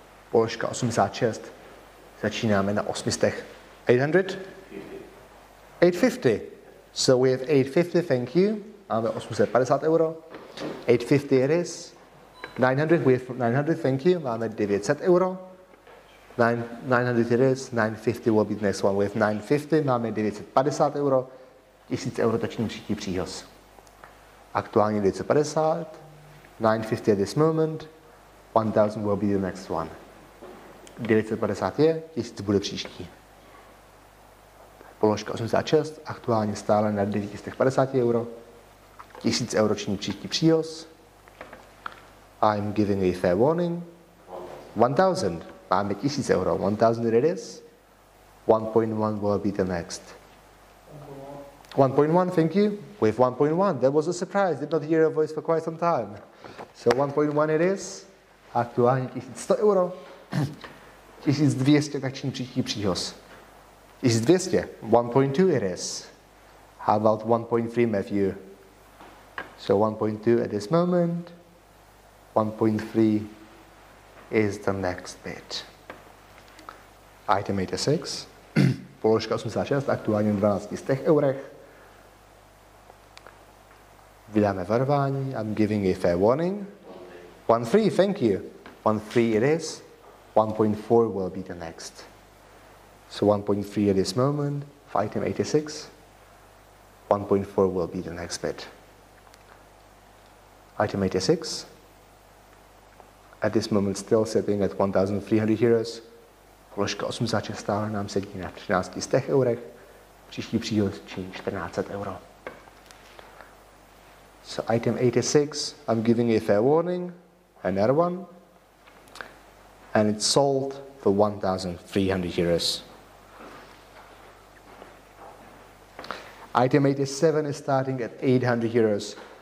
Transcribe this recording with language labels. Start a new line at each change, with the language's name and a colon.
Czech: Položka 86. Začínáme na 800. 800? 850.
English: So we have 850, thank you.
Czech: Máme 850 euro.
English: 850 it is. 900, we have 900, thank you.
Czech: Máme 900 euro.
English: 900 it is, 950 will be the next one.
Czech: With 950 máme 950 euro, 1000 euro tační příští příhoz. Aktuálně 950,
English: 950 at this moment, 1000 will be the next one.
Czech: 950 je, 1000 bude příští. Položka 86, aktuálně stále na 950 euro, 1000 euro činí příští příhoz.
English: I'm giving a fair warning. 1000,
Czech: máme 1000 euro,
English: 1000 it is, 1.1 will be the next. 1.1, thank you. With 1.1, that was a surprise, did not hear a voice for quite some time. So 1.1 it is,
Czech: aktuálně 1100 euro, 1200 tační příští příhoz.
English: 1200, 1.2 it is. How about 1.3, Matthew? So 1.2 at this moment, 1.3 is the next bit. Item 86,
Czech: položka 86, aktuálně 1200 eurech. Vydáme varování,
English: I'm giving a fair warning. 1.3, thank you. 1.3 it is, 1.4 will be the next. So 1.3 at this moment, for item 86, 1.4 will be the next bit. Item 86, at this moment still sitting at 1,300 euros.
Czech: Položka 86 stále nám sedí na 1300 eurech. Příští příhoz činí 1400 euro.
English: So item 86, I'm giving a fair warning, another one, and it's sold for 1,300 euros. Item 87 is starting at 800 euros.